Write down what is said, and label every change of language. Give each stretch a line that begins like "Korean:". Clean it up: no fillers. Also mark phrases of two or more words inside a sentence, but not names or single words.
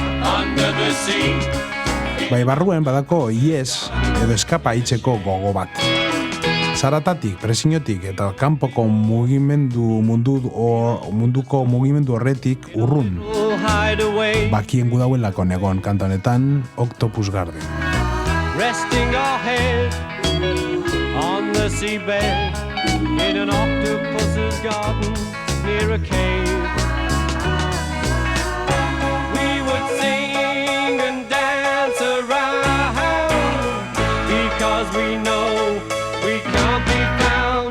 Basque: Bai barruen badako ies edo eskapa itzeko gogo bat. Zaratatik, presinotik eta kanpoko munduko mugimendu horretik urrun. Bakien gudauelako negon kanta honetan Octopus Garden.
English: Resting our head on the seabed in an octopus's garden near a cave. We know we can't be found.